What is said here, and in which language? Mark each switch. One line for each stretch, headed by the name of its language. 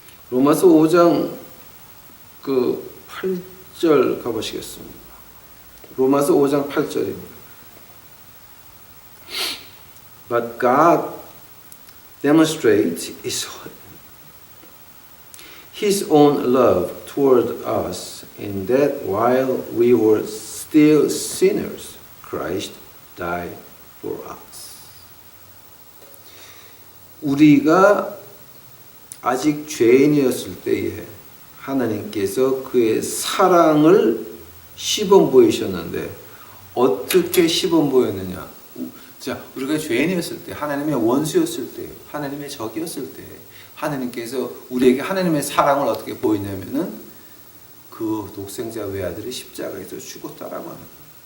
Korean: 로마서 5장 그 8절 가보시겠습니다. 로마서 5장 8절입니다.
English: But God demonstrates His own love toward us in that while we were still sinners, Christ died for us.
Korean: 우리가 아직 죄인이었을 때에 하나님께서 그의 사랑을 시범 보이셨는데 어떻게 시범 보였느냐? 자, 우리가 죄인이었을 때, 하나님의 원수였을 때, 하나님의 적이었을 때 하나님께서 우리에게 하나님의 사랑을 어떻게 보이냐면은 그 독생자 외아들이 십자가에서 죽었다라고 하는 거예요.